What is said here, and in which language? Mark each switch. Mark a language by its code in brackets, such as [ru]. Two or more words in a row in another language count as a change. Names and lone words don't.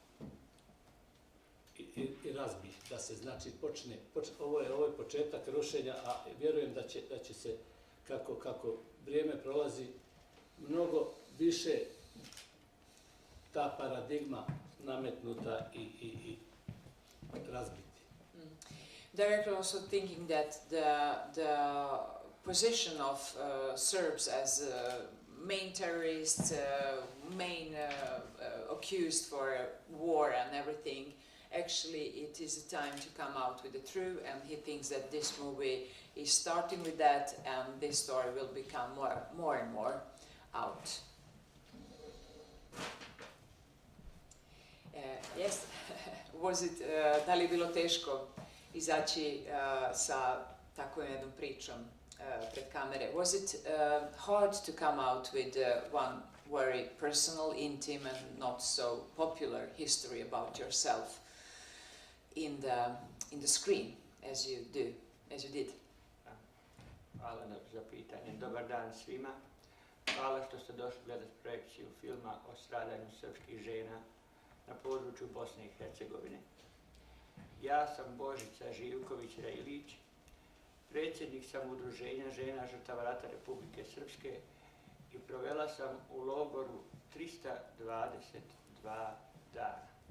[sr] i razbije, da se znači počne, ovo je početak rušenja, a vjerujem da će se kako vrijeme prolazi mnogo više ta paradigma nametnuta i razbiti. [en] Director also thinking that the position of Serbs as main terrorists, main accused for war and everything, actually it is a time to come out with the truth, and he thinks that this movie is starting with that, and this story will become more and more out. Yes, was it, [sr] da li je bilo teško izaći sa tako jednom pričom pred kamere? [en] Was it hard to come out with one very personal, intimate and not so popular history about yourself in the screen? as you do, as you did. [sr] Hvala za pitanje. Dobar dan svima. Hvala što ste došli gledati projekciju filma o stradanju srpskih žena na području Bosne i Hercegovine. Ja sam Božica Živković-Rajlić, predsjednik sam Udruženja žena žrtava rata Republike Srpske i provela sam u logoru 322 dana.